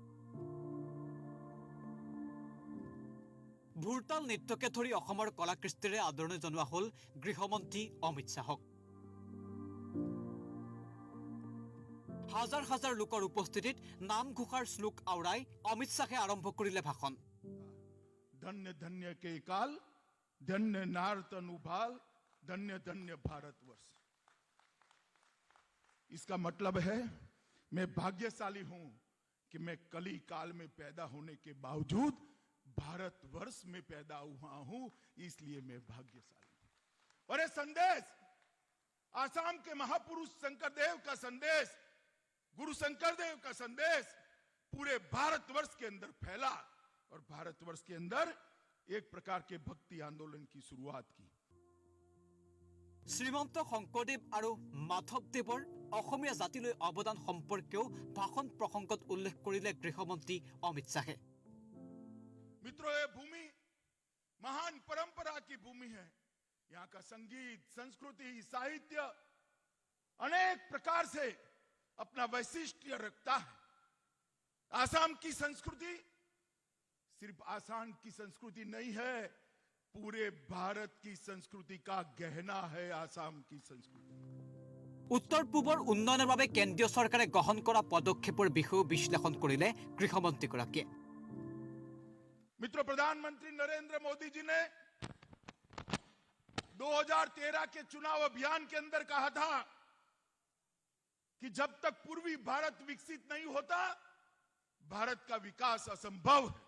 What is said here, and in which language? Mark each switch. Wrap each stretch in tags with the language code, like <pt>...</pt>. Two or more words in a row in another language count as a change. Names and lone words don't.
<as>ভোৰতাল নৃত্যকে ধৰি অসমৰ কলা কৃষ্টিৰে আদৰণি জনোৱা হ'ল গৃহমন্ত্ৰী অমিত শ্বাহক। হাজাৰ হাজাৰ লোকৰ উপস্থিতিত নামঘোষাৰ শ্লোক আওৰাই অমিত শ্বাহে আৰম্ভ কৰিলে ভাষণ। ধন্য ধন্য কে কাল, ধন্য নাৰতন উভাল, ধন্য ধন্য ভাৰতবৰ্ষ।</as> <hi>इसका मतलब है मैं भाग्यशाली हूं कि मैं कली काल में पैदा होने के बावजूद भारतवर्ष में पैदा हुआ हूं, इसलिए मैं भाग्यशाली हूं। और ये संदेश आसाम के महापुरुष शंकरदेव का संदेश, गुरु शंकरदेव का संदेश पूरे भारतवर्ष के अंदर फैला और भारतवर्ष के अंदर एक प्रकार के भक्ति आंदोलन की शुरुआत की।</hi> <as>শ্ৰীমন্ত শংকৰদেৱ আৰু মাধৱদেৱৰ অসমীয়া জাতিলৈ অৱদান সম্পৰ্কেও ভাষণ প্ৰসংগত উল্লেখ কৰিলে গৃহমন্ত্ৰী অমিত শ্বাহে।</as> <hi>मित्रों, ये भूमि महान परंपरा की भूमि है। यहाँ का संगीत, संस्कृति, साहित्य अनेक प्रकार से अपना वैशिष्ट्य रखता है। आसाम की संस्कृति सिर्फ आसाम की संस्कृति नहीं है, पूरे भारत की संस्कृति का गहना है आसाम की संस्कृति।</hi> <as>উত্তৰ পূবৰ উন্নয়নৰ বাবে কেন্দ্ৰীয় চৰকাৰে গ্ৰহণ কৰা পদক্ষেপৰ বিষয়েও বিশ্লেষণ কৰিলে গৃহমন্ত্ৰীগৰাকীয়ে।</as> <hi>मित्रों, प्रधानमंत्री नरेंद्र मोदी जी ने 2013 के चुनाव अभियान के अंदर कहा था कि जब तक पूर्वी भारत विकसित नहीं होता, भारत का विकास असंभव है।</hi>